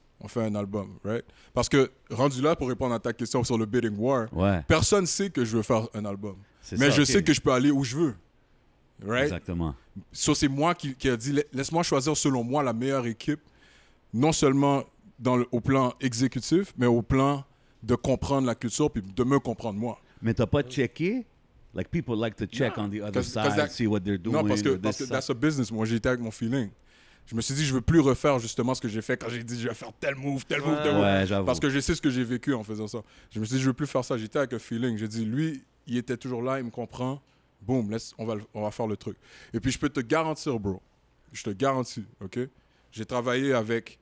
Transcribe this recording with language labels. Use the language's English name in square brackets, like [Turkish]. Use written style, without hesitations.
[French] On fait un album, right? Parce que, rendu là, pour répondre à ta question sur le bidding war, personne ne sait que je veux faire un album. Mais je sais que je peux aller où je veux, right? Exactement. So, c'est moi qui a dit, laisse-moi choisir selon moi la meilleure équipe, non seulement au plan exécutif, mais au plan de comprendre la culture puis de me comprendre moi. Mais t'as pas checké? Like, people like to check on the other side, see what they're doing. Non, parce que [English] that's a business. [French] Moi, j'étais avec mon feeling. Je me suis dit, je veux plus refaire justement ce que j'ai fait quand j'ai dit, je vais faire tel move. Parce que je sais ce que j'ai vécu en faisant ça. Je me suis dit, je veux plus faire ça. J'étais avec un feeling. J'ai dit, lui, il était toujours là, il me comprend. Boum, on va faire le truc. Et puis, je peux te garantir, bro. Je te garantis, OK? J'ai travaillé avec...